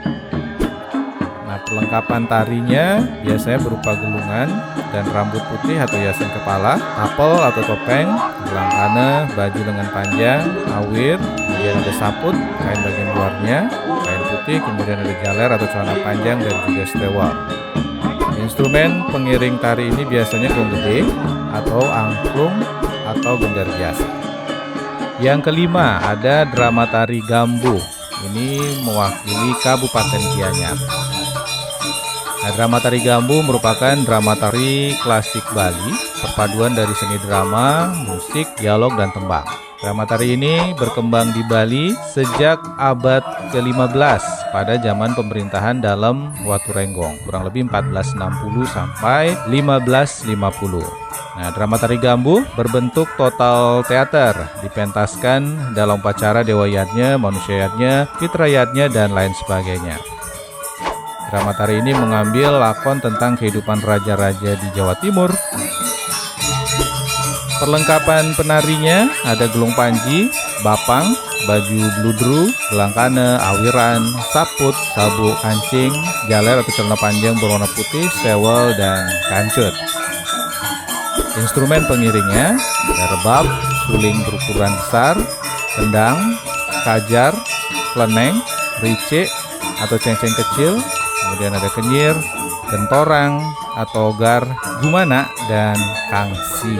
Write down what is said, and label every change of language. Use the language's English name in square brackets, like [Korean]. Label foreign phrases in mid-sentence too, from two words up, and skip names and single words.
[Indonesian] Nah, perlengkapan tarinya biasanya berupa gelungan dan rambut putih atau hiasan kepala, tapel atau topeng, gelang kana, baju lengan panjang, awir, kemudian ada saput, kain bagian luarnya, kain putih, kemudian ada jaler atau celana panjang, dan juga stewak. Instrumen pengiring tari ini biasanya gong gede atau angklung atau gendar biasa. Yang kelima, ada drama tari Gambuh. Ini mewakili Kabupaten Gianyar. Nah, drama tari Gambuh merupakan drama tari klasik Bali, perpaduan dari seni drama, musik, dialog, dan tembang. Drama tari ini berkembang di Bali sejak abad ke-15 pada zaman pemerintahan Dalem Waturenggong, kurang lebih 1460 sampai 1550. Nah, drama tari Gambuh berbentuk total teater, dipentaskan dalam upacara Dewa Yatnya, Manusia Yatnya, Fitra Yatnya, dan lain sebagainya. Drama tari ini mengambil lakon tentang kehidupan raja-raja di Jawa Timur. Perlengkapan penarinya ada gelung panji, bapang, baju bludru, gelang kana, awiran, saput, sabuk kancing, jaler atau celana panjang berwarna putih, sewel, dan kancut. Instrumen pengiringnya ada rebab, suling berukuran besar, kendang, kajar, kleneng, ricik atau cengceng kecil, kemudian ada kenyir, gentorang atau gar, gumana, dan kangsi.